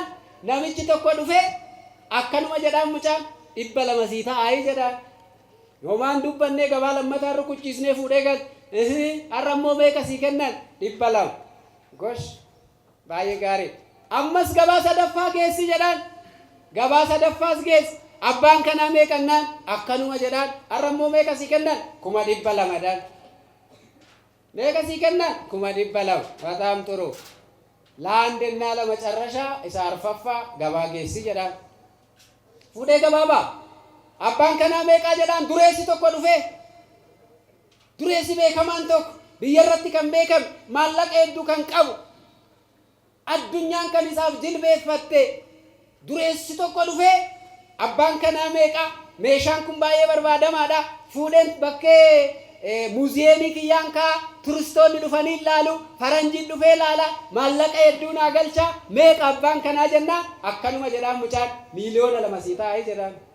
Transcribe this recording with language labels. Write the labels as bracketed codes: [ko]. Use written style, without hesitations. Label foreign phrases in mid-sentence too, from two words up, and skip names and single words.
[om] namichi tokko dhufe akkanuma jedhan mucaan 200 sii ta'aa jedhan yoomaan dubbannee gabaa lammataa rukuchiisnee fuudhee gal har'ammoo meeqa sii kennan 200 gosh baay'ee gaarii ammas gabaa sadaffaa geessi jedhan gabaa sadaffaas geess abbaan kana meeqannaan akkanuma jedhan har'ammoo meeqa sii kennan 200 dhaan meeqa sii kennan 200 [am] በጣም ጥሩ ለአንድና ለመጨረሻ [om] isa arfaffaa gabaa geessi jedhan fuudhee gabaabaa abbaan kana meeqa jedhan dureessi tokko dhufe dureessi beekamaan tokko biyya irratti kan beekame maallaqa hedduu kan qabu addunyaan kan isaaf jilbeeffatte dureessi tokko dhufe abbaan kana meeqa meeshaan kun baay'ee barbaadamaadha fuudheen bakkee muuziyeemii kiyyaan kaa turistoonni dhufanii ilaalu faranjiin dhufee ilaala maallaqa hedduu naa galcha meeqa abbaan kanaa jennaan akkanuma jedhaan mucaan miliyoona 2 sii ta'aa jedhaan